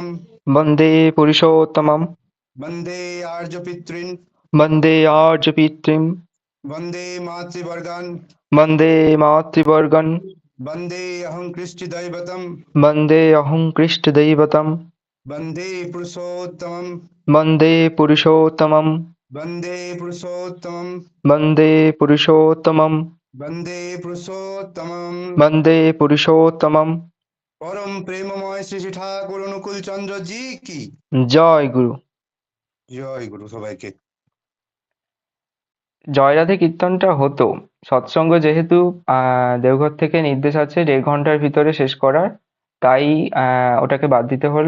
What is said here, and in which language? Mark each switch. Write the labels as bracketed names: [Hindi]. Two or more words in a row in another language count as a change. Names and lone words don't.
[Sanskrit] বন্দে পুরুষোত্তমম, বন্দে আর্য পিতৃন, বন্দে আর্য পিতৃম, বন্দে মাতৃবর্গান, বন্দে মাতৃবর্গন, বন্দে অহং কৃষ্টি দৈবতম, বন্দে অহং কৃষ্ট দৈবতম, वन्दे पुरुषोत्तमं वन्दे पुरुषोत्तमं वन्दे पुरुषोत्तमं वन्दे पुरुषोत्तमं वन्दे पुरुषोत्तमं वन्दे पुरुषोत्तमं। [Hindi] परम प्रेममय श्री श्री ठाकुर अनुकूल चन्द्र जी की [Bangla] জয় গুরু। জয় গুরু সবাইকে। জয় রাধে কীর্তনটা হতো, সৎসঙ্গ যেহেতু দেওঘর থেকে নির্দেশ আছে 1.5 ঘন্টার ভিতরে শেষ করার, তাই ওটাকে বাদ দিতে হলো।